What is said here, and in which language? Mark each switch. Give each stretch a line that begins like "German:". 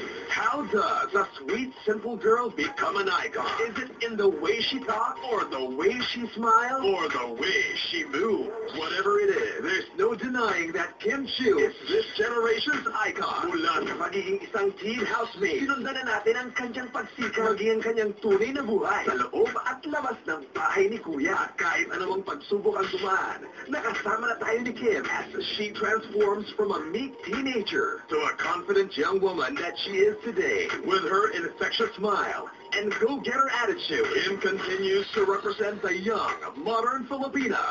English: How does a sweet, simple girl become an icon? Is it in the way she talks, or the way she smiles, or the way she moves? Whatever it is, there's no denying that Kim Chiu is this generation's icon.
Filipino: Mula sa pagiging isang teen housemaid, sinundan na natin ang kanyang pagsikap, maging ang kanyang tunay na buhay sa loob at labas ng bahay ni Kuya. At kahit anumang pagsubok ang dumaan, nakasama na tayo ni Kim
English: as she transforms from a meek teenager to a confident young woman that she is today. With her infectious smile and go-getter attitude, Kim continues to represent the young, modern Filipina.